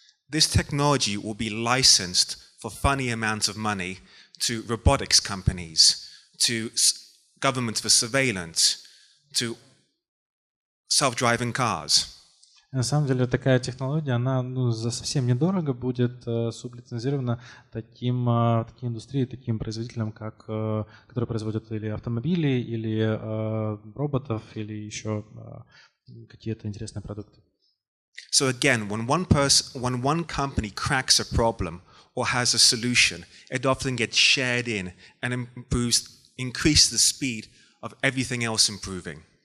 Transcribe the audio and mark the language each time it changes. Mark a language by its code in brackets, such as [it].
[en] This technology will be licensed for funny amounts of money to robotics companies, to governments for surveillance, to self-driving cars. [ru] На самом деле такая технология, она за совсем недорого будет сублицензирована такие индустрии, таким производителям, которые производят или автомобили, или роботов, или еще какие-то интересные продукты. [en] So again, when one company cracks a problem or has a solution, it often gets shared in and increases the speed of everything else improving.